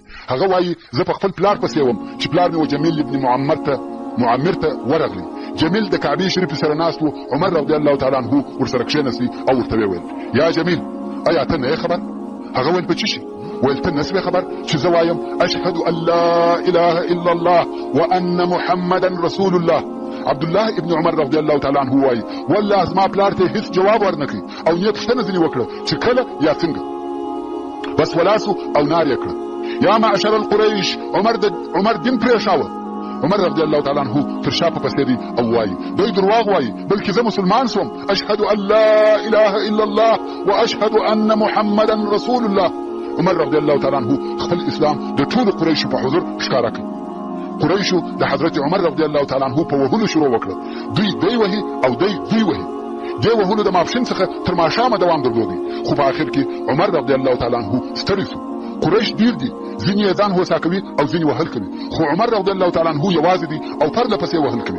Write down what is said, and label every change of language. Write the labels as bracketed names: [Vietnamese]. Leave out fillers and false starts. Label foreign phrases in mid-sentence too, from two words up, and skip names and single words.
[Pashto] هغه وایي زه په خپل پلار پسې وم چې پلار مې و جمیل ابن معمر ته ورغلی. جمیل د کعبې شریف سره ناست و. عمر [Arabic] رضی الله تعالی عنہ [Pashto] ورسره کښېنستی او ورته ویل یا جمیل ایا ته نه خبر؟ هغه ویل په څه شي؟ ویل ته نسوې خبر چې زه وایم [Arabic] اشهد ان لا اله الا الله وان محمدا رسول الله. [Pashto] عبدالله ابن عمر [Arabic] رضی الله تعالی عنہ [Pashto] وایي والله زما پلار ته هیڅ جواب ورنکړي او نیت پوښتنه ځینې وکړه چې کله یا څنګه. بس ولاسو او نار یې کړه. [Arabic] یا معشر القریش [Pashto] عمر دین پرېښاوه. عمر [Arabic] رضی الله تعالی عنہ [Pashto] تر شا په پسې دی او وایي دوی درواغ وایي بلکې زه مسلمان سوم. [Arabic] اشهد ان لا اله الا الله واشهد ان محمدا رسول الله. [Pashto] عمر [Arabic] رضی الله تعالی عنہ [Pashto] خپل اسلام د ټولو قریشو په حضور ښکاره کړ. قریشو د حضرت عمر [Arabic] رضی الله تعالی عنہ [Pashto] په وهلو شروع وکړه. دوی وهي او دوی وهي. دې وهلو د ماپښین څخه تر ماښامه دوام درلودی. خو په آخر کې عمر [Arabic] رضی الله تعالی عنہ [Pashto] ستړی سو. قریش ډیر دي، ځینې یې ځان هوسا کوي او ځینې وهل کوي، خو عمر [Arabic] رضی الله تعالی عنہ [Pashto] یوازې دي او پرله پسې وهل کوي.